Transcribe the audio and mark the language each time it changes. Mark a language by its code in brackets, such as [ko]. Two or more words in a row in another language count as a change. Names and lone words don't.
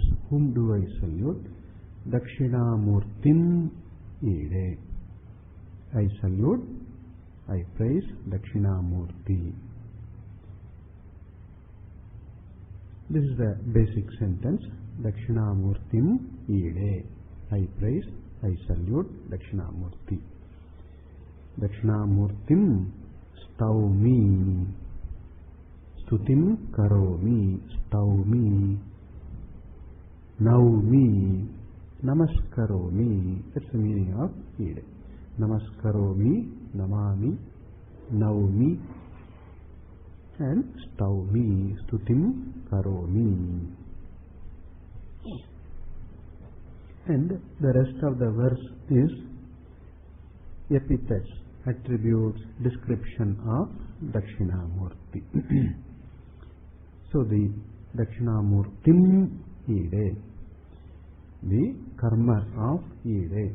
[en] Whom do I salute? [sa] Dakṣināmūrtim ide. [en] I salute, I praise Dakṣināmūrti. This is the basic sentence. [sa] Dakṣināmūrtim ide. [en] I praise, I salute Dakṣināmūrti. [sa] Dakṣināmūrtim staumi. Stutim karomi. Staumi. Naumi. Namaskaromi. [en] That's the meaning of ide. [sa] Namaskaromi, namami, naumi, and staumi, stutim karomi. [en] And the rest of the verse is epithets, attributes, description of Dakṣināmūrti. So the [sa] Dakṣināmūrtim ide, [en] the karma of ide.